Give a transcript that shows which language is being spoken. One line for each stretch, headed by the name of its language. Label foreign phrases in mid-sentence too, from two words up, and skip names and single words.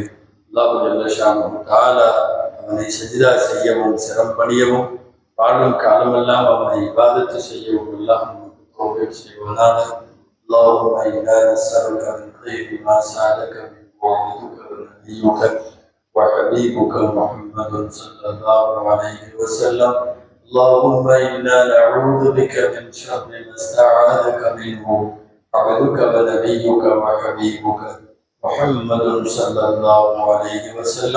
Arabic: الله جل شأنه تعالى
Tamil: அவனை சஜிதா செய்யவும் சிரம்பணியவும் வாழும் காலமெல்லாம் அவனை இபாதத்து செய்யவும் அல்லாஹ் நமக்கு தௌஃபீக் செய்வானாக.
Arabic: اللهم إنا نسألك من خير ما سألك منه وعبدك ونبيك وحبيبك محمد صلى الله عليه وسلم. اللهم إنا نعوذ بك من شر ما استعاذك منه عبدك ونبيك وحبيبك محمد صلى الله عليه وسلم.